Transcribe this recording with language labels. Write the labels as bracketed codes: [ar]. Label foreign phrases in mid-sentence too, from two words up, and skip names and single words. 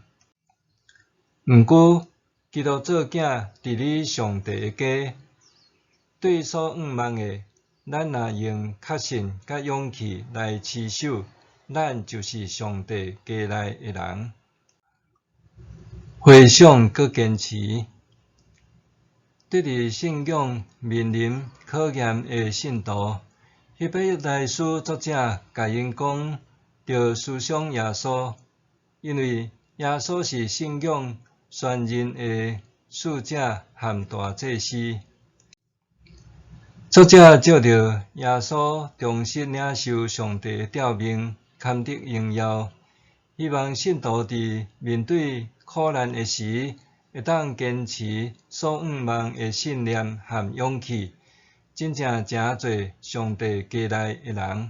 [nan] 毋过，基督做囝治理上帝的家，对所仰望的，咱若用确信甲勇气来持守，咱就是上帝家内的人。回想搁坚持，得伫信仰面临考验的信徒，希伯来书作者甲因讲，着思想耶稣，因为耶稣是信仰选任的使者和大祭司。作者照着耶稣忠实领受上帝的召命，堪得荣耀，希望信徒伫面对苦难的时，会当坚持所仰望的信念和勇气，真正成做上帝家内的人。